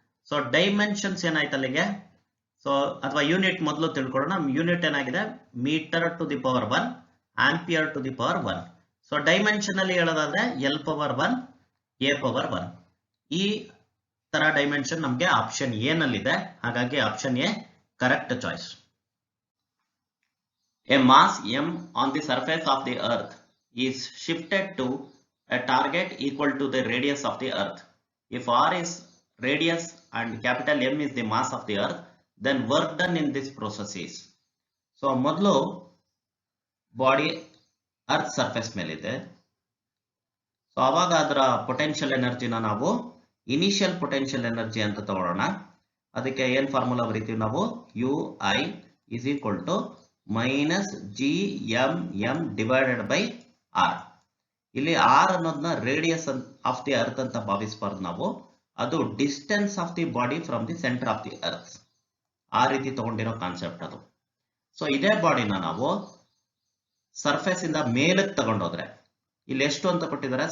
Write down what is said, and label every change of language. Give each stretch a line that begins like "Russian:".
Kannada: So dimensions ಏನಾಯ್ತು ಅಲ್ಲಿಗೆ. So ಅಥವಾ ಯೂನಿಟ್ ಮೊದಲು ತಿಳ್ಕೊಳ್ಳೋಣ.
English: Unit ಏನಾಗಿದೆ metre to the power 1 ampere to the power 1.
Kannada: So dimension ಅಲ್ಲಿ ಹೇಳೋದಾದ್ರೆ L ಪವರ್ 1 A ಪವರ್ 1. ಈ ತರ ಡೈಮೆನ್ಷನ್ ನಮ್ಗೆ ಆಪ್ಷನ್ ಎ ನಲ್ಲಿದೆ. ಹಾಗಾಗಿ option A correct choice.
English: A mass m on the surface of the earth is shifted to a target equal to the radius of the earth. If r is radius and capital M is the mass of the earth, then work done in this process is.
Kannada: So ಮೊದಲು body earth surface ಮೇಲಿದೆ. So ಅವಾಗ ಅದರ potential ಎನರ್ಜಿನ ನಾವು initial potential energy ಅಂತ ತಗೊಳ್ಳೋಣ. ಅದಕ್ಕೆ ಏನ್ formula ಬರೀತೀವಿ ನಾವು
English: UI is equal to minus GMM divided by R.
Kannada: ಇಲ್ಲಿ R ಅನ್ನೋದನ್ನ
English: radius of the earth
Kannada: ಅಂತ ಭಾವಿಸಬಾರ್ದು ನಾವು.
English: ಅದು distance of the body from the centre of the earth.
Kannada: ಆ ರೀತಿ ತಗೊಂಡಿರೋ ಕಾನ್ಸೆಪ್ಟ್ ಅದು. ಸೊ ಇದೇ ಬಾಡಿನ ನಾವು ಸರ್ಫೇಸ್ ಇಂದ ಮೇಲಕ್ಕೆ ತಗೊಂಡೋದ್ರೆ ಇಲ್ಲಿ ಎಷ್ಟು ಅಂತ ಕೊಟ್ಟಿದ್ದಾರೆ.